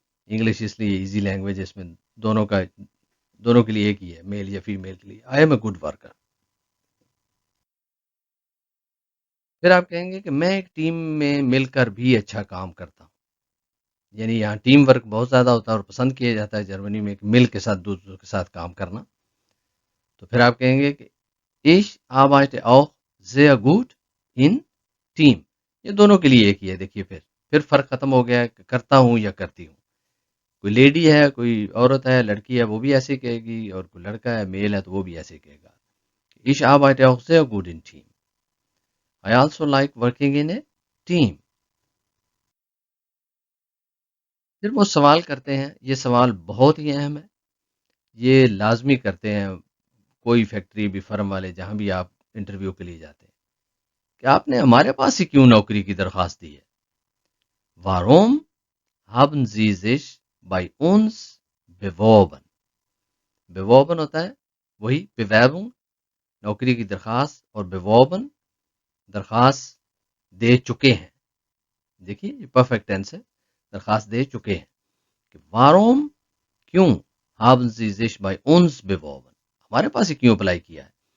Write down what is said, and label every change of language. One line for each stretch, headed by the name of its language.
Urdu: English اس لیے easy language ہے، اس میں دونوں کے لیے ایک ہی ہے، میل یا فیمیل کے لیے.
English: I am a good worker.
Urdu: پھر آپ کہیں گے کہ میں ایک ٹیم میں مل کر بھی اچھا کام کرتا ہوں. یعنی یہاں ٹیم ورک بہت زیادہ ہوتا ہے اور پسند کیا جاتا ہے جرمنی میں، مل کے ساتھ دوسروں کے ساتھ کام کرنا. تو پھر آپ کہیں گے کہ
German: Ich arbeite auch sehr gut in Team.
Urdu: یہ دونوں کے لیے ایک ہی ہے. دیکھیے پھر فرق ختم ہو گیا کہ کرتا ہوں یا کرتی ہوں. کوئی لیڈی ہے، کوئی عورت ہے، لڑکی ہے، وہ بھی ایسے کہے گی، اور کوئی لڑکا ہے، میل ہے، تو وہ بھی ایسے کہے گا.
German: Ich arbeite auch sehr gut in Team.
English: I also like working in a team.
Urdu: پھر وہ سوال کرتے ہیں. یہ سوال بہت ہی اہم ہے. یہ لازمی کرتے ہیں کوئی فیکٹری بھی، فرم والے، جہاں بھی آپ انٹرویو کے لیے جاتے ہیں، کہ آپ نے ہمارے پاس ہی کیوں نوکری کی درخواست دی ہے.
German: Warum haben Sie sich bei uns beworben?
Urdu: beworben ہوتا ہے وہی Bewerbung، نوکری کی درخواست، اور beworben درخواست دے چکے ہیں. دیکھیے یہ پرفیکٹ ٹینس ہے، درخواست دے چکے ہیں. کہ Warum کیوں
German: haben Sie sich bei uns beworben؟
Urdu: ہمارے پاس ہی کیوں اپلائی کیا ہے.